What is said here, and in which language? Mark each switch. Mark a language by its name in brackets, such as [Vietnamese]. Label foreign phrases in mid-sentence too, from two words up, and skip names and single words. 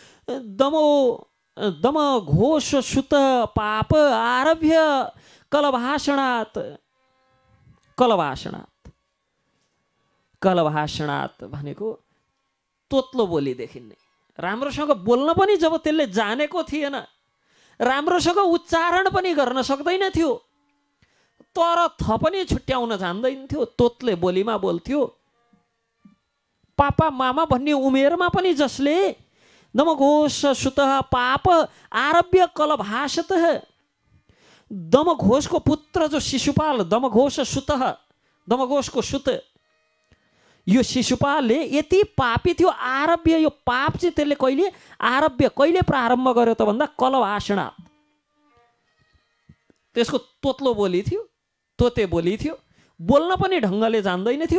[Sanskrit] दम घोष सुत पाप आरभ्य कलभाषणात्, कलभाषणात् [Nepali] भनेको तोत्लो बोलीदेखि नै, राम्रोसँग बोल्न पनि जब त्यसले जानेको थिएन, राम्रोसँग उच्चारण पनि गर्न सक्दैन थियो, तर थपनी छुट्याउन जान्दैन थियो, तोत्ले बोलीमा बोल्थ्यो। पापा मामा भन्ने उमेरमा पनि जसले [Sanskrit] दमघोष सुतः पाप आरभ्य कलभाषतः, [Nepali] दमघोषको पुत्र जो शिशुपाल, [Sanskrit] दमघोष सुतः, [Nepali] दमघोषको सुत यो शिशुपालले यति पापी थियो। आरभ्य, यो पाप चाहिँ त्यसले कहिले आरभ्य, कहिले प्रारम्भ गर्यो त भन्दा कलभाषणात्, त्यसको तोत्लो बोली थियो, तोते बोली थियो, बोल्न पनि ढङ्गले जान्दैन थियो।